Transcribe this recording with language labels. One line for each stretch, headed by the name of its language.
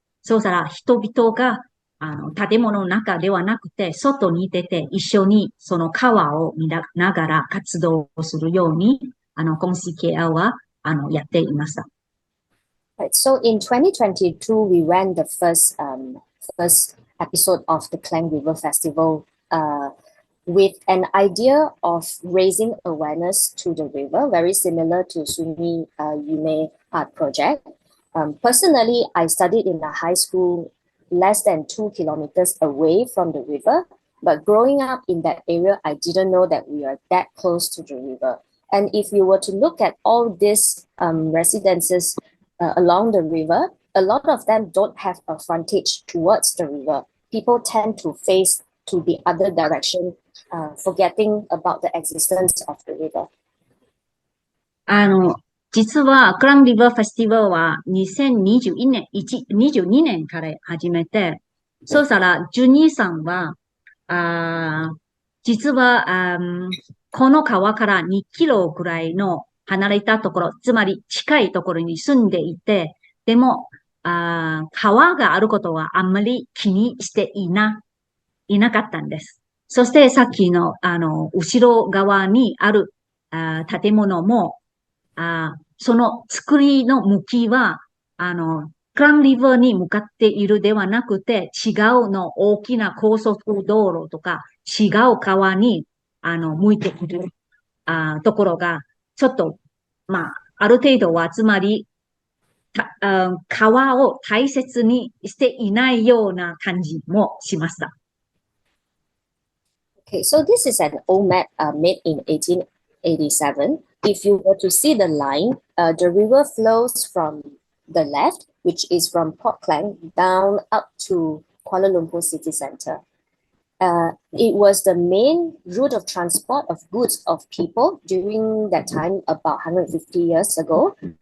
Japanese: そうしたら人々が、建物の中ではなくて、外に出て一緒にその川を見ながら活動をするように、今市 KL は、やっていました。
English: Right. So in 2022, we ran the first episode of the Klang River Festival with an idea of raising awareness to the river, very similar to Sumi Yume Art Project. Personally, I studied in a high school less than 2 kilometers away from the river, but growing up in that area, I didn't know that we are that close to the river. And if you were to look at all these residences along the river, a lot of them don't have a frontage towards the river. People tend to face to the other direction, forgetting about the existence of the river.
Japanese: 実は、クランリバーフェスティバルは2022年から始めて、そうしたら、ジュニーさんは、実は、この川から2キロくらいの離れたところ、つまり近いところに住んでいて、でも、川があることはあんまり気にしていなかったんです。そしてさっきの、後ろ側にある建物も、その作りの向きは、クランリバーに向かっているではなくて、違うの大きな高速道路とか、違う川に、向いている、ところが、ちょっと、ある程度は、つまり、川を大切にしていないような感じもしました。
English: Okay, so this is an old map made in 1887. If you were to see the line, the river flows from the left, which is from Port Klang, down up to Kuala Lumpur city center. It was the main route of transport of goods of people during that time, about 150 years ago.